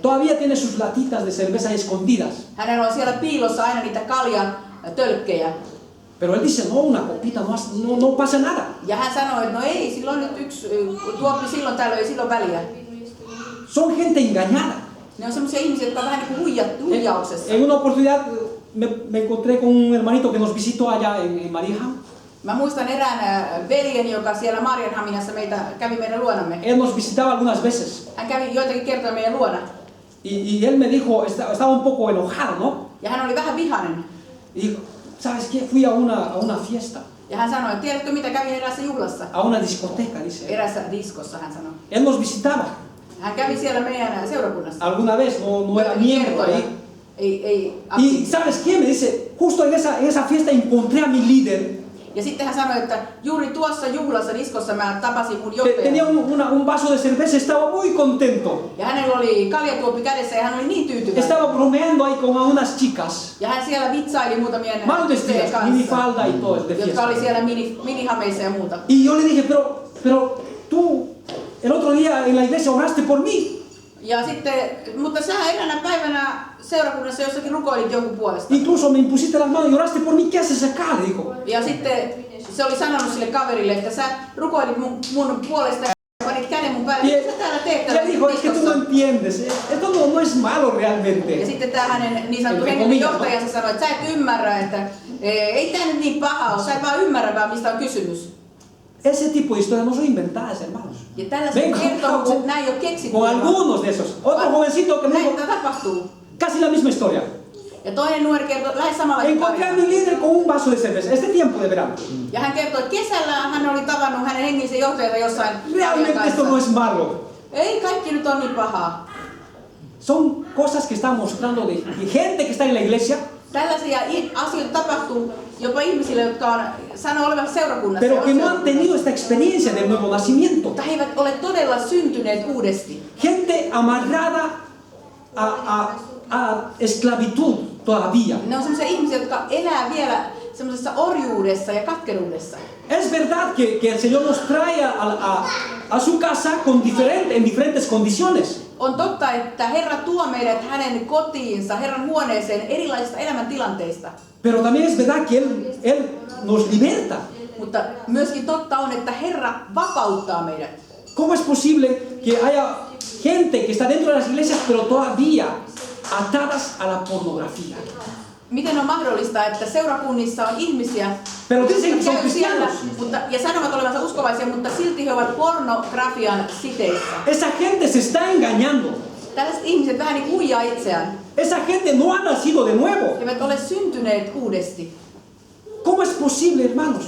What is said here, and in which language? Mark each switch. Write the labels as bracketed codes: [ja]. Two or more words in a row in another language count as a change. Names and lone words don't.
[es] Todavía tiene sus latitas de cerveza escondidas. [fi] Hänellä on siellä piilossa aina niitä kaljan tölkkejä. [es] Pero él dice, no, una copita no pasa nada. [fi] Ja hän sanoi, että no ei, silloin nyt yksi tuoppi silloin tällöin, ei silloin väliä. [es] Son gente engañada. [fi] Ne on semmoisia ihmisiä, jotka on vähän niin kuin huijauksessa. [es] En una oportunidad me encontré con un hermanito que nos visitó allá en Marijam. [fi] Mä muistan erään veljen, joka siellä Marianhaminassa kävi meidän luonamme. [es] Él nos visitaba algunas veces. [fi] Hän kävi joitakin kertoja meidän luona. [es] Y él me dijo, estaba un poco enojado, ¿no? [fi] Ja hän oli vähän vihainen. [es] Y dijo, ¿sabes qué? Fui a una fiesta, [fi] Ja hän sanoi, että tiedätkö mitä, kävin eräässä juhlassa. [es] a una discoteca, dice. [fi] Eräässä diskossa hän sanoi. [es] Él nos visitaba [fi] Hän kävi siellä meidän seurakunnassa. [es] alguna vez, no era miembro ahí. [fi] Ei [es] Y ¿sabes qué? Me dice, justo en esa fiesta encontré a mi líder. [fi] Ja sitten hän sanoi, että juuri tuossa juhlassa diskossa mä tapasin mun [es] Tenía [fi] johtajan. [es] un vaso de cerveza, estaba muy contento. [fi] Ja hänellä oli kaljatuoppi kädessä ja hän oli niin tyytyväinen. [es] Estaba bromeando ahí con unas chicas, [fi] Ja hän siellä vitsaili muutamien [es] mal [fi] tyttöjen [es] vestidas, [fi] kanssa, [es] minifalda y todo, de [fi] jotka [es] fiesta. [fi] oli siellä minihameissa ja muuta. [es] Y yo le dije, pero tú el otro día en la iglesia oraste por mí. [fi] Ja sitten, mutta sä eräänä päivänä seurakunnassa jossakin rukoilit jonkun puolesta. [es] Incluso me impusiste las manos y oraste por mí. ¿Qué haces acá? Le dijo. [fi] Ja sitten se oli sanonut sille kaverille, että sä rukoilit mun puolesta ja panit käden mun päälle. Mitä sä täällä teet [es] Ya [fi] täällä [es] dijo, es que tú no [fi] diskossa? [es] entiendes. Esto no es malo [fi] Ja [es] realmente. [fi] sitten tää hänen niin sanottu Eli henkilön komia, johtajansa sanoi, että sä et ymmärrä, että ei tää nyt niin paha ole, sä et vaan ymmärrä vaan mistä on kysymys. [es] Ese tipo de historias no son inventadas, hermanos. [fi] Ja tällaiset kertomukset näin jo keksitty. [es] Con algunos de esos. Otro jovencito que me dijo [fi] Näin tapahtuu. [es] casi la misma historia. [fi] Ja toinen nuori kertoi lähes samalla [es] Encontré a mi líder con un vaso de cerveza. Este tiempo de verano. [fi] Ja hän kertoi, että kesällä hän oli tavannut hänen hengellisen johtajansa jossain [es] Realmente esto no es malo. [fi] Ei kaikki nyt on niin pahaa. [es] Son cosas que están mostrando de gente que está en la iglesia, [fi] Tällaisia asioita tapahtuu jopa ihmisille, jotka on sanoo olevan seurakunnassa. [es] pero que no han tenido esta experiencia del nuevo nacimiento. [fi] Mutta he eivät ole todella syntyneet uudesti. [es] Gente amarrada a esclavitud todavía. [fi] Ne on sellaisia ihmisiä, jotka elää vielä semmoisessa orjuudessa ja katkeruudessa. [es] Es verdad que el Señor nos trae a su casa en diferentes condiciones. [fi] On totta, että Herra tuo meidät hänen kotiinsa, Herran huoneeseen erilaisista elämäntilanteista. [es] Pero también es verdad que Él nos liberta. [fi] Mutta myöskin totta on, että Herra vapauttaa meidät. [es] ¿Cómo es posible que haya gente que está dentro de las iglesias pero todavía atadas a la pornografía? [fi] Miten on mahdollista, että seurakunnissa on ihmisiä, [es] Pero dicen que [fi] jotka [es] son [fi] käy siellä [es] cristianos. [fi] ja sanovat olevansa uskovaisia, mutta silti he ovat pornografian siteissä. [es] Esa gente se está engañando. [fi] Tällaiset ihmiset vähän niin huijaa itseään. [es] Esa gente no ha nacido de nuevo. [fi] He eivät ole syntyneet uudesti. [es] ¿Cómo es posible, hermanos,